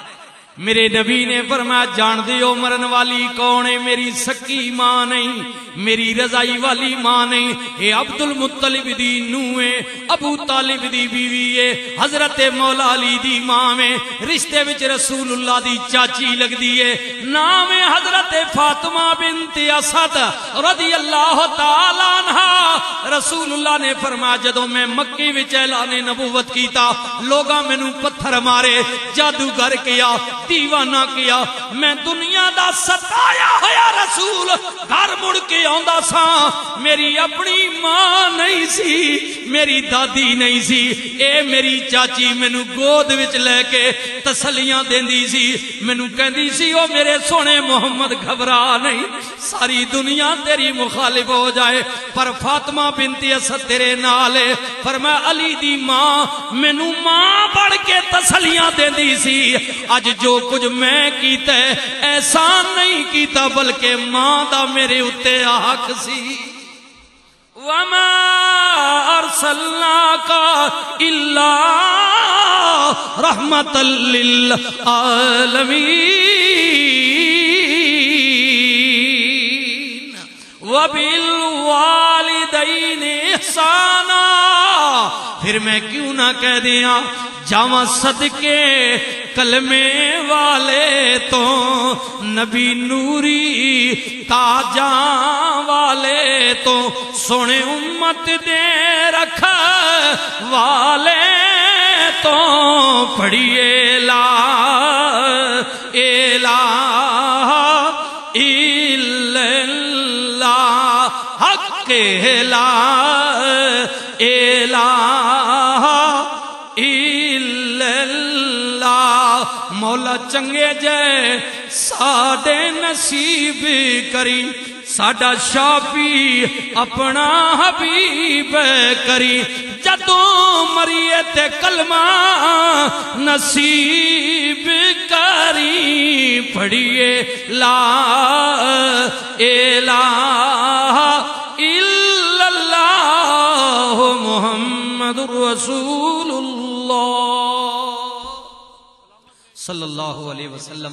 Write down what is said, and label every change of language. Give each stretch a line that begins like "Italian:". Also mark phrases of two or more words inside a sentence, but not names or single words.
Punjabi: میرے نبی نے فرمایا جان دیو مرن والی کون ہے، میری سکی ماں نہیں، میری رضائی والی ماں نہیں، اے عبد المطلب دی نوے، ابو طالب دی بیوی ہے، حضرت مولا علی دی ماں میں، رشتے وچ رسول اللہ دی چاچی لگ دیئے، نام حضرت فاطمہ بنت اسد
Arabic: رضی اللہ تعالیٰ عنہ۔
Punjabi: رسول اللہ نے فرمایا جدوں میں مکی وچ اعلان نبوت کیتا، لوگاں مینوں پتھر مارے، جادوگر کیا، دیوانہ کیا، میں دنیا دا ستایا ہویا رسول گھر مڑ کے آندا سا، میری اپنی ماں نہیں سی، میری دادی نہیں سی، اے میری چاچی مینوں گود وچ لے کے تسلیاں دیندی سی، مینوں کہندی سی او میرے سونے محمد گھبرا نہیں، ساری دنیا تیری مخالف ہو جائے پر فاطمہ بنت اسد تیرے نال ہے۔ فرمایا علی دی ماں مینوں ماں بڑھ کے تسلیاں دیندی سی، اج جو کچھ میں کیتا ہے احسان نہیں کیتا بلکہ ماں دا میرے اتے حق سی۔
Arabic: وَمَا أَرْسَلْنَاكَ إِلَّا رَحْمَةً لِّلْعَالَمِينَ وَبِالْوَالِدَيْنِ إِحْسَانًا۔
Punjabi: پھر میں کیوں نہ کہہ دیاں جاواں صدقے کلمے والے تو نبی نوری تاجاں والے تو سونے امت دے رکھ والے تو پڑھیے لا
Arabic: الہ الا اللہ حق لا الہ الا اللہ۔
Punjabi: مولا چنگے جے ساڈے نصیب کری، ساڈا شافی اپنا حبیب کری، جدوں مریے تے کلمہ نصیب کری، پڑھیے لا
Arabic: الہ الا اللہ محمد رسول اللہ صلی اللہ علیہ وسلم۔